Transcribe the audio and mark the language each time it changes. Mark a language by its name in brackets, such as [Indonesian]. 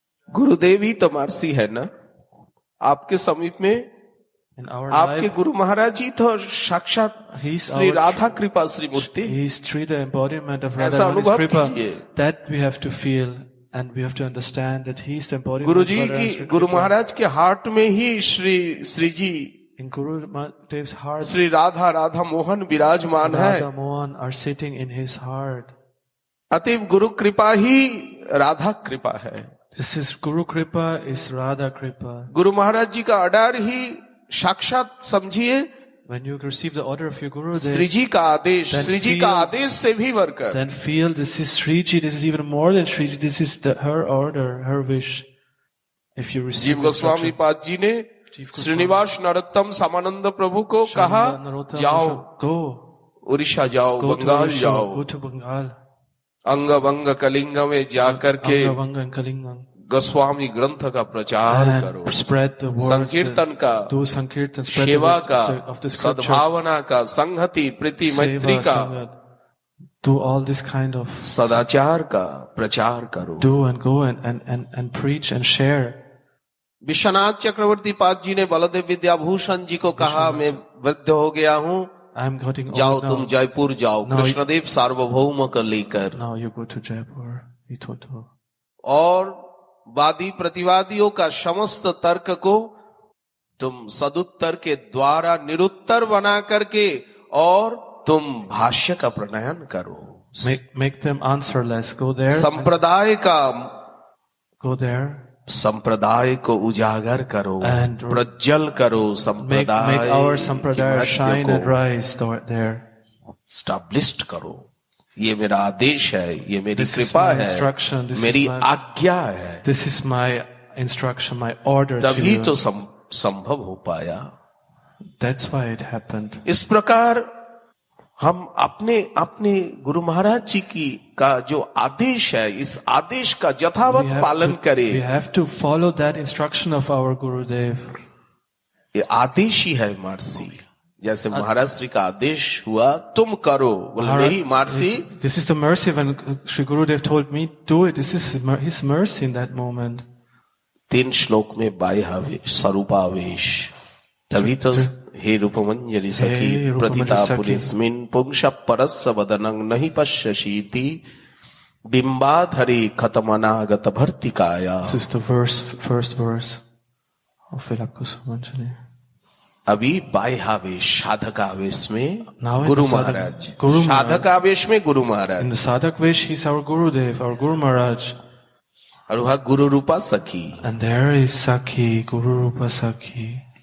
[Hindi] गुरुदेव ही तो मर्सी है ना आपके समीप में। आपके गुरु महाराज जी तो साक्षात श्री राधा कृपा श्री मूर्ति। [English] He is the embodiment of Radharani's kripa. That we have to feel and we have to understand that he is the embodiment. [Hindi] गुरु जी की, गुरु महाराज के हार्ट में ही श्री जी, [English] in Guru Dev's heart, [Hindi] Shri Radha Mohan विराजमान है। [English] Radha Mohan are sitting in his heart. [Hindi] अतएव गुरु कृपा ही राधा कृपा है। [English] This is Guru Kripa, is Radha Kripa. [Hindi] Guru Maharaj जी का ऑर्डर ही साक्षात समझिए। [English] When you receive the order of your Guru, [Hindi] Shri जी का आदेश, श्री जी का आदेश से भी बढ़कर, [English] then feel this is Sriji, this is even more than Sriji, this is her order, her wish. If you receive [Hindi] जीव गोस्वामी पाद जी ने श्रीनिवास नरोत्तम सामानंद प्रभु को कहा, जाओ, [English] go, [Hindi] उड़ीसा जाओ, बंगाल जाओ, [English] go to Bengal, [Hindi] अंग वंग कलिंग में जाकर के गोस्वामी ग्रंथ का प्रचार करो, संकीर्तन का, सेवा का, सद्भावना का, संहति प्रीति मैत्री का, [English] do all this kind of [Hindi] सदाचार का प्रचार करो। [English] do and go and preach and share. [Hindi] Vishwanath चक्रवर्ती पाद जी ने बलदेव विद्याभूषण जी को कहा, मैं वृद्ध हो गया हूँ, जाओ तुम जयपुर जाओ, कृष्णदेव सार्वभौम को लेकर। [English] Now you go to Jaipur, he told her. [Hindi] और वादी प्रतिवादियों का समस्त तर्क को तुम सदुत्तर के द्वारा निरुत्तर बना करके और तुम भाष्य का प्रणयन करो। [English] Make them answerless. Go there. [Hindi] संप्रदाय का [English] go there. [Hindi] संप्रदाय को उजागर करो, प्रज्वल करो, संप्रदाय [English] make our sampradaya shine and rise there. [Hindi] Established करो। ये मेरा आदेश है, ये मेरी कृपा है, मेरी आज्ञा है। [English] This is my instruction, my order to you. [Hindi] तभी तो संभव हो पाया। [English] That's why it happened. [Hindi] इस प्रकार हम अपने गुरु महाराज जी की का जो आदेश है, इस आदेश का यथावत पालन करें। [English] We have to follow that instruction of our Gurudev. [Hindi] ये आदेश ही है मर्सी। जैसे महाराज श्री का आदेश हुआ, तुम करो, बोले ही mercy. [English] This is the mercy when Sri Gurudev told me, do it. This is his mercy in that moment. [Hindi] 3 श्लोक में बाह्यावेश, स्वरूपावेश। तभी तो [Sanskrit] हे रूपमंजरी सखी प्रतिता पुलिस्मिन पुंश परस्य वदनं नहीं पश्यसीति बिंबाधरी खतमनागत भर्तिकाया। [English] This is the first verse of Vilakusumanjali. [Hindi] अभी बाह्यावेश, साधकावेश में गुरु महाराज, साधकावेश में Guru Maharaj. [English] In the Sadhak Vesh, he's our Gurudev, our Guru Maharaj. [Hindi] और वहाँ गुरु रूपा सखी। [English] And there is Sakhi, Guru Rupa Sakhi.